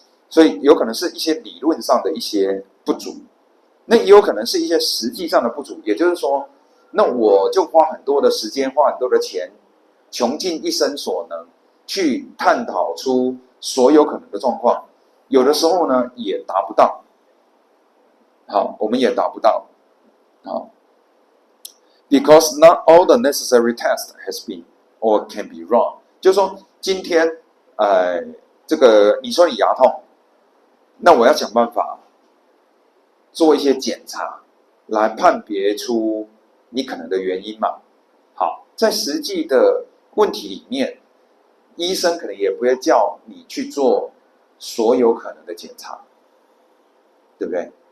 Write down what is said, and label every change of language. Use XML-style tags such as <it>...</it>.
<zh>所以有可能是一些理论上的一些不足，那也有可能是一些实际上的不足。也就是说，那我就花很多的时间，花很多的钱，穷尽一生所能去探讨出所有可能的状况，有的时候呢也达不到。好，我们也达不到。</zh> <en>好 ，because not all the necessary tests has been or can be wrong。</en> <zh>就是说，今天这个你说你牙痛，那我要想办法做一些检查，来判别出你可能的原因嘛。好，在实际的问题里面，医生可能也不会叫你去做所有可能的检查，对不对？</zh>